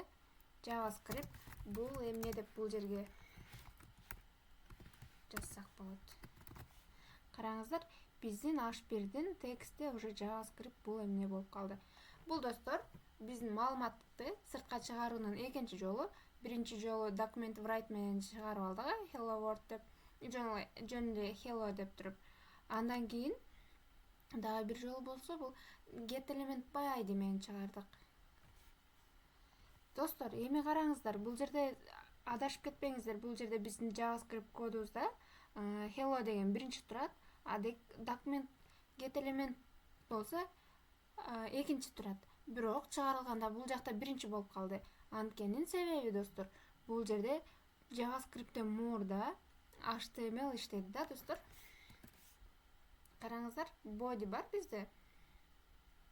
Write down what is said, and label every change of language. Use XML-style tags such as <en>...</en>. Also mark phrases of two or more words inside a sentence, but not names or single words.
<ky>JavaScript бул эмне деп бул жерге жазсак болот. Караңыздар, биздин h1дин тексти уже JavaScript бул эмне болуп калды. Бул достор, биздин маалыматты сыртка чыгаруунун экинчи жолу. Биринчи жолу</ky> <en>document write</en> <ky>менен чыгарып алдык,</ky> <en>hello world</en> <ky>деп, жөн эле hello деп туруп. Андан кийин дагы бир жолу болсо, бул</ky> <en>get element by ID</en> <ky>менен чыгардык. Достор, эми караңыздар, бул жерде адашып кетпеңиздер. Бул жерде биздин JavaScript кодубузда hello деген биринчи турат,</ky> <en>document get element</en> <ky>болсо экинчи турат. Бирок чыгарылганда бул жакта биринчи болуп калды. Анткенин себеби достор, бул жерде JavaScript'те мурда HTML иштейт да достор. Караңыздар, body бар бизде.</ky>